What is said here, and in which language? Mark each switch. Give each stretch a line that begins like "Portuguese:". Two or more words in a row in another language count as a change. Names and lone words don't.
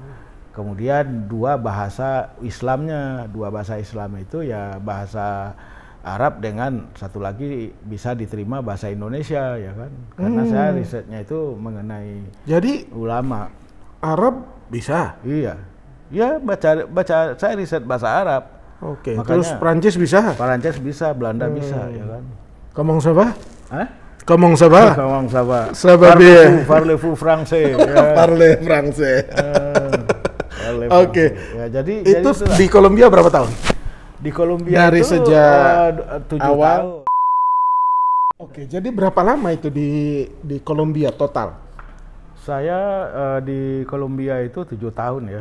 Indonesian: Kemudian 2 bahasa Islamnya, 2 bahasa Islam itu ya bahasa Arab dengan satu lagi bisa diterima bahasa Indonesia ya kan, karena saya risetnya itu mengenai jadi ulama Arab bisa. Iya, ya baca saya riset bahasa Arab. Oke. Terus Perancis bisa? Perancis bisa, Belanda bisa ya kan.
French: Comment ça va? Hah? Comment ça va? Comment ça va? Ça va bien. Parlez-vous français? Parlez français.
Indonesian: Oke. Ya, jadi itu di Kolombia berapa tahun? Di Kolombia dari itu, sejak 7 awal. tahun. Oke, jadi berapa lama itu di Kolombia total? Saya di Kolombia itu 7 tahun ya.